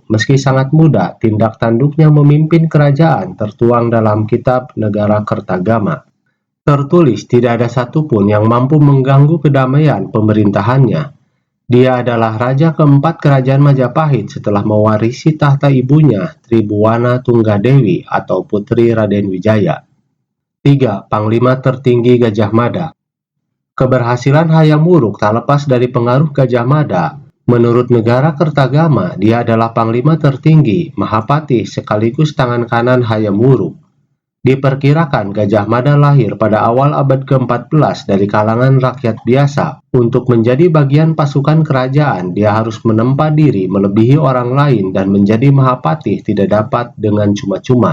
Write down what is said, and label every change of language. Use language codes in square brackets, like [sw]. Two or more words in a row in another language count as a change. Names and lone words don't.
[id] Meski sangat muda, tindak tanduknya memimpin kerajaan tertuang dalam kitab Negara Kertagama. Tertulis tidak ada satupun yang mampu mengganggu kedamaian pemerintahannya. Dia adalah raja keempat kerajaan Majapahit setelah mewarisi tahta ibunya, Tribuwana Tunggadewi atau putri Raden Wijaya. 3. Panglima tertinggi Gajah Mada. Keberhasilan Hayam Wuruk tak lepas dari pengaruh Gajah Mada. Menurut Negara Kertagama, dia adalah panglima tertinggi, Mahapati sekaligus tangan kanan Hayam Wuruk. Diperkirakan Gajah Mada lahir pada awal abad ke-14 dari kalangan rakyat biasa. Untuk menjadi bagian pasukan kerajaan, dia harus menempa diri melebihi orang lain dan menjadi Mahapati tidak dapat dengan cuma-cuma.